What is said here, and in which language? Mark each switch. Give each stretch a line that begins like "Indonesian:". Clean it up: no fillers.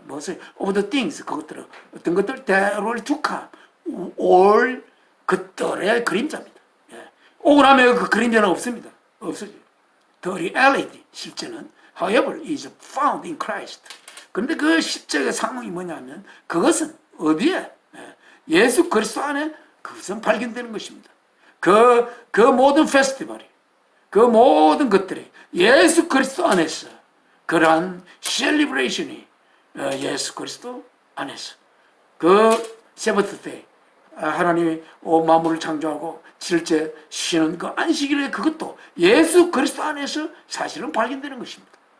Korean: 무엇을
English: of the things,
Korean: 그것들은 어떤 것들
English: that will to come,
Korean: 올 것들의 그림자입니다. 예. 오고 나면 그 그림자는 없습니다. 없어져요.
English: The reality,
Korean: 실제는
English: however is found in Christ.
Korean: 그런데 그 실제의 상황이 뭐냐면 그것은 어디에? 예수 그리스도 안에 그것은 발견되는 것입니다. 그 모든 페스티벌이, 그 모든 것들이 예수 그리스도 안에서, 그러한 셀리브레이션이 예수 그리스도 안에서, 그 세버트 데이, 하나님이 만물을 창조하고 실제 쉬는 그 안식일의 그것도 예수 그리스도 안에서 사실은 발견되는 것입니다.